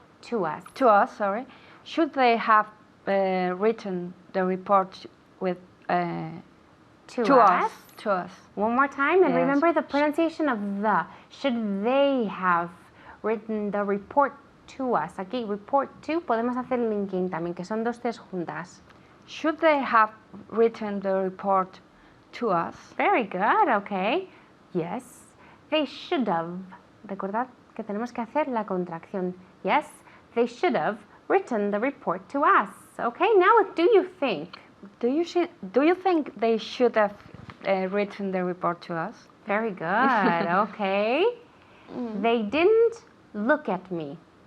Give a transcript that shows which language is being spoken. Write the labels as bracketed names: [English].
[English] To us. To us, sorry. Should they have written the report with To to us. us? To us. One more time, and Yes. remember the pronunciation of the. Should they have written the report to us? [Spanish] Aquí, [English] report to, [Spanish] podemos hacer el linking también, que son dos T's juntas. [English] Should they have written the report to us? Very good, okay. Yes, they should have. [Spanish] Recordad que tenemos que hacer la contracción. [English] Yes, they should have written the report to us. Okay, now what do you think? Do you think they should have written the report to us? Very good, okay. They didn't look at me.